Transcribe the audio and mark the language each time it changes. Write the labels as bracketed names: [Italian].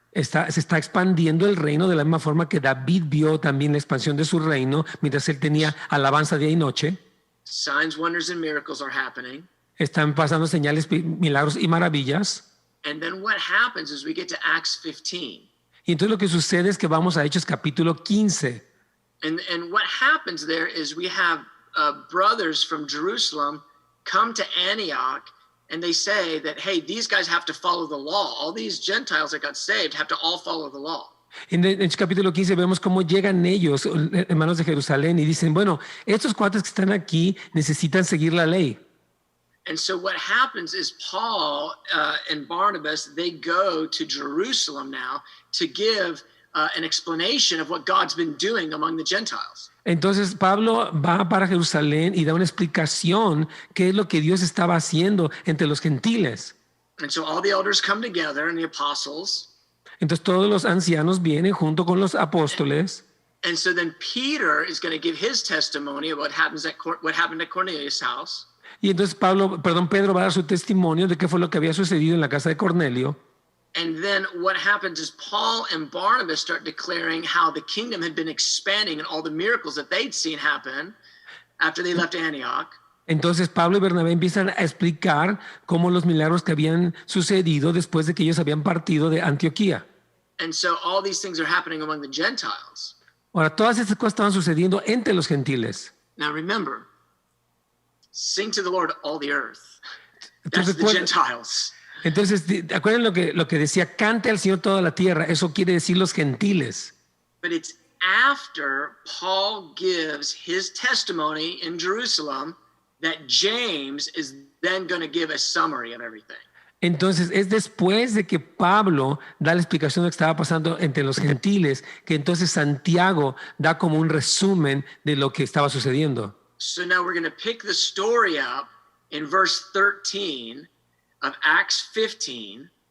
[Spanish] Se está expandiendo el reino de la misma forma que David vio también la expansión de su reino mientras él tenía alabanza día y noche. [English] Signs, wonders, and miracles are happening. [Spanish] Están pasando señales, milagros y maravillas. [English] And then what happens is we get to Acts 15. [Spanish] Y entonces lo que sucede es que vamos a Hechos capítulo 15. [English] And what happens there is we have brothers from Jerusalem come to Antioch, and they say that, hey, these guys have to follow the law. All these Gentiles that got saved have to all follow the law. [Spanish] En Hechos capítulo 15 vemos cómo llegan ellos, hermanos de Jerusalén, y dicen, bueno, estos cuates que están aquí necesitan seguir la ley. [English] And so what happens is Paul and Barnabas, they go to Jerusalem now to give an explanation of what God's been doing among the Gentiles. [Spanish] Entonces Pablo va para Jerusalén y da una explicación qué es lo que Dios estaba haciendo entre los gentiles. [English] And so all the elders come together and the apostles. [Spanish] Entonces todos los ancianos vienen junto con los apóstoles. [English] And so then Peter is going to give his testimony of what happened at Cornelius' house. [Spanish] Y entonces Pedro va a dar su testimonio de qué fue lo que había sucedido en la casa de Cornelio. [English] And then what happens is Paul and Barnabas start declaring how the kingdom had been expanding and all the miracles that they'd seen happen after they left Antioch. [Spanish] Entonces Pablo y Bernabé empiezan a explicar cómo los milagros que habían sucedido después de que ellos habían partido de Antioquía. [English] And so all these things are happening among the Gentiles. [Spanish] Ahora, todas estas cosas estaban sucediendo entre los gentiles. [English] Now remember, sing to the Lord all the earth. That's the Gentiles. [Spanish] Entonces, acuérdense lo que decía, cante al Señor toda la tierra. Eso quiere decir los gentiles. [English] But it's after Paul gives his testimony in Jerusalem that James is then going to give a summary of everything. [Spanish] Entonces, es después de que Pablo da la explicación de lo que estaba pasando entre los gentiles, que entonces Santiago da como un resumen de lo que estaba sucediendo. [English] So now we're going to pick the story up in verse 13 of Acts 15.